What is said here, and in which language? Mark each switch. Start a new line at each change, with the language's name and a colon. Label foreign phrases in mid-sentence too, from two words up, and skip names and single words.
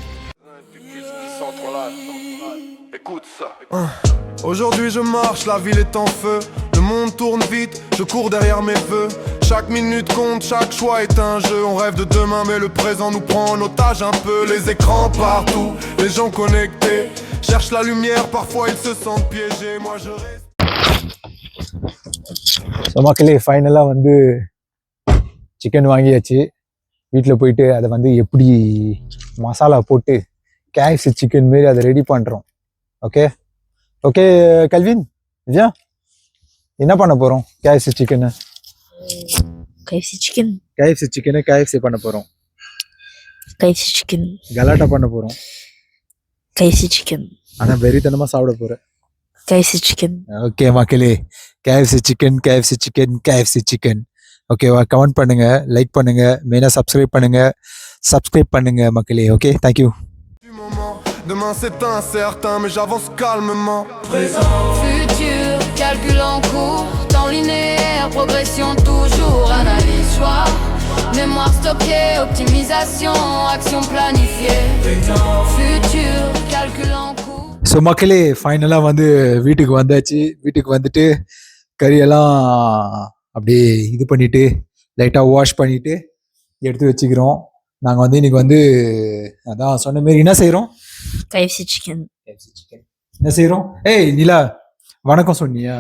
French: Aujourd'hui je marche, la ville est en feu. Le monde tourne vite, je cours derrière mes vœux. Chaque minute compte, chaque choix est un jeu. On rêve de demain mais le présent nous prend en otage un peu. Les écrans partout, les gens connectés cherchent la lumière, parfois ils se sentent piégés. Moi je reste.
Tamil: மக்களே, ஃபைனலாக வந்து சிக்கன் வாங்கியாச்சு. வீட்டில் போயிட்டு அதை வந்து எப்படி மசாலா போட்டு கேஎஃப்சி சிக்கன் மாரி அதை ரெடி பண்ணுறோம்.
English: okay okay
Tamil: கல்வின், விஜயா என்ன பண்ண போகிறோம்? கேஎஃப்சி சிக்கனை கேஎஃப்சி பண்ண போகிறோம். கலாட்டா பண்ண போகிறோம். ஆனால் வெறித்தனமாக சாப்பிட போகிறேன். ஓகே மக்களே, கேஎஃப்சி சிக்கன். ஓகேவா? கமெண்ட் பண்ணுங்க, லைக் பண்ணுங்க, மெயினாக சப்ஸ்கிரைப் பண்ணுங்க மக்களே.
English: Okay, thank you.
French: Demain c'est incertain mais j'avance calmement. Présent, futur, calcul en cours, temps linéaire, progression toujours, analyse, choix, mémoire stockée, optimisation, action planifiée. Futur, calcul en cours.
Tamil: ஸோ மக்களே, ஃபைனலாக வந்து வீட்டுக்கு வந்தாச்சு. வீட்டுக்கு வந்துட்டு கறியெல்லாம் அப்படியே இது பண்ணிட்டு லைட்டாக வாஷ் பண்ணிட்டு எடுத்து வச்சுக்கிறோம். நாங்கள் வந்து இன்னைக்கு வந்து அதான் சொன்ன மாரி என்ன செய்கிறோம்? கேஎஃப்சி சிக்கன். என்ன செய்கிறோம்? ஏய் நிலா, வணக்கம் சொன்னியா?